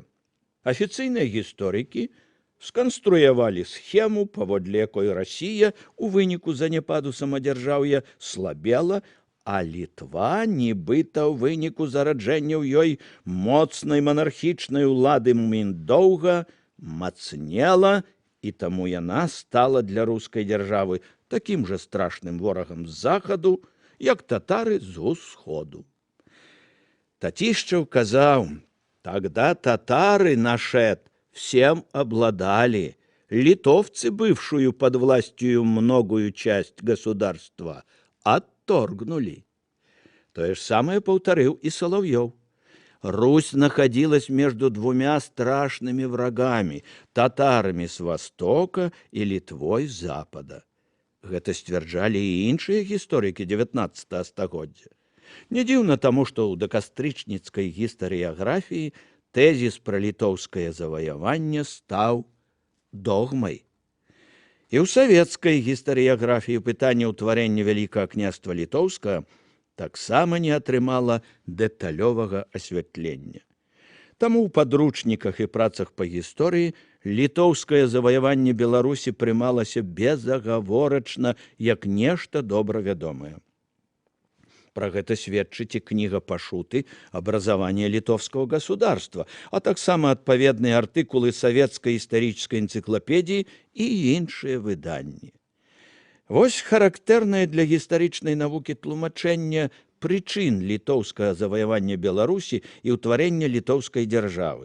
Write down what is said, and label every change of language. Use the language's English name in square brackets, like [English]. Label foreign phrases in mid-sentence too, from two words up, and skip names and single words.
[Belarusian] Афіцыйныя гісторыкі сканструявалі схему, паводле якой Расія у выніку заняпаду самадзяржаўя слабела, а Літва, нібыта ў выніку зараджэння ў ёй моцнай манархічнай улады Міндоўга, мацнела, і таму яна стала для рускай дзяржавы такім жа страшным ворагам з захаду, як татары з усходу. Татішчаў казаў: [Russian] «Тогда татары нашед всем обладали, литовцы, бывшую под властью многую часть государства, отторгнули». То же самое повторил и Соловьев. Русь находилась между двумя страшными врагами – татарами с востока и Литвой с запада. [Belarusian] Гэта сцвярджалі і іншыя гісторыкі 19 стагоддзя. Не дзіўна таму, што ў дакастрычніцкай гістарыяграфіі тэзіс пра літоўскае заваяванне стаў догмай. І ў савецкай гістарыяграфіі пытанне ўтварэння Вялікага княства Літоўскага таксама не атрымала дэталёвага асвятлення. Таму ў падручніках і працах па гісторыі літоўскае заваяванне Беларусі прымалася безагаворачна як нешта добра вядомае. Пра гэта сведчыць і кніга Пашуты «Образование литовского государства», а таксама адпаведныя артыкулы савецкай гістарычнай энцыклапедіі і іншыя выданні. Вось характэрнае для гістарычнай навукі тлумачэнне прычын літоўскага заваявання Беларусі і ўтварэння літоўскай дзяржавы.